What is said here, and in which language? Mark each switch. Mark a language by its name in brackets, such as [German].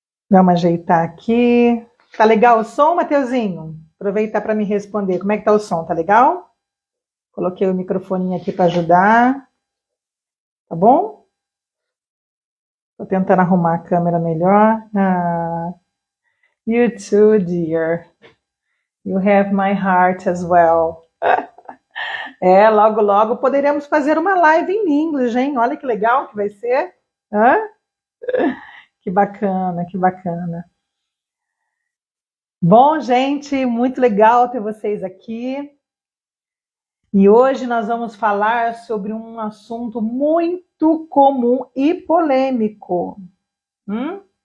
[Portuguese] Vamos ajeitar aqui. Tá legal o som, Mateuzinho? Aproveita para me responder. Como é que tá o som? Tá legal? Coloquei o microfone aqui para ajudar. Tá bom? Tô tentando arrumar a câmera melhor. [English] You too, dear. You have my heart as well. [Portuguese] Logo, logo poderemos fazer uma live em inglês, hein? Olha que legal que vai ser. Hã? Que bacana, que bacana. Bom, gente, muito legal ter vocês aqui. E hoje nós vamos falar sobre um assunto muito comum e polêmico. Hum?